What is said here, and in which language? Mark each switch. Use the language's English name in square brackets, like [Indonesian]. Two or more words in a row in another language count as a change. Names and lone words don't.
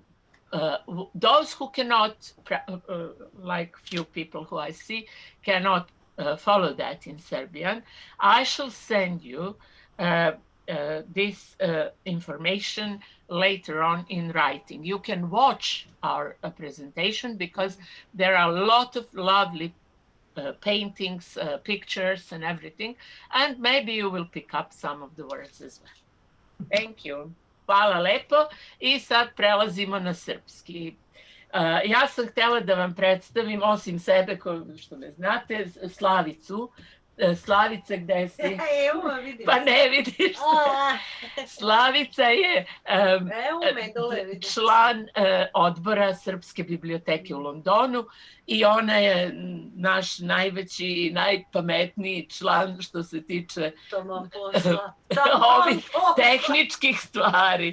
[English] Those who cannot, like few people who I see, cannot follow that in Serbian, I shall send you this information later on in writing. You can watch our presentation because there are a lot of lovely paintings, pictures and everything, and maybe you will pick up some of the words as well. Thank you. [Serbian] Hvala lepo i sad prelazimo na srpski. Ja sam htjela da vam predstavim, osim sebe, što me znate, Slavicu, Slavice, gde si? Evo, vidim. Pa ne vidiš. Slavica je član odbora Srpske biblioteke u Londonu i ona je naš najveći i najpametniji član što se tiče ovih tehničkih stvari.